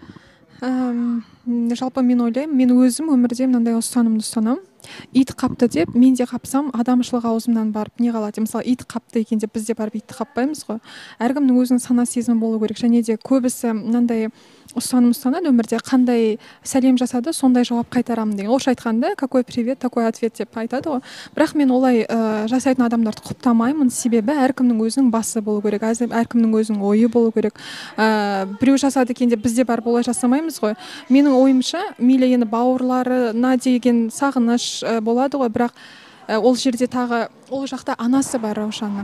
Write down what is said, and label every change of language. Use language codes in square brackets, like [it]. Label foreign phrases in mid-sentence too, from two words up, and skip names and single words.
[kk] Жалпы мен ойлаймын, мен өзім өмірде мынандай ұстанымды ұстанамын. Ит қапты деп мен де қапсам, адамшылық аузымнан барып не қалады? Мысалы, ит қапты екен деп біз де барып итті қаппаймыз ғой. Әркімнің өзінің сана сезімі болу керек. Және де көбісі мынандай ұстаным ұстанады өмірде, қандай сәлем жасады, сондай жауап қайтарамын деген. Орысша айтқанда, [ru] какой привет, такой ответ [kk] деп айтады ғой. Бірақ мен олай жасайтын адамдарды құптамаймын, себебі әркімнің өзінің басы болу керек, әркімнің өзінің ойы болу керек. Біреу жасады екен деп біз де барып олай жасамаймыз ғой. Менің ойымша, мейлі енді бауырларына деген сағыныш болады ғой, бірақ ол жерде тағы ол жақта анасы бар Раушанның.